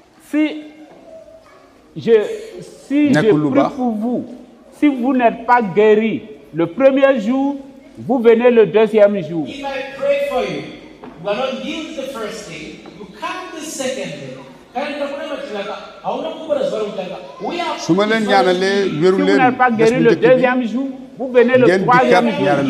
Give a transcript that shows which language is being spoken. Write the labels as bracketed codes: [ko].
[fr] Si je prie pour vous, si vous n'êtes pas guéri le premier jour, vous venez le deuxième jour. [en] If I pray for you, you are not healed the first day, you come the second day. [wo] su ma leen ñaanalee wéru leen [fr] si vous n'êtes pas guéri le deuxième jour, vous venez le troisième jour.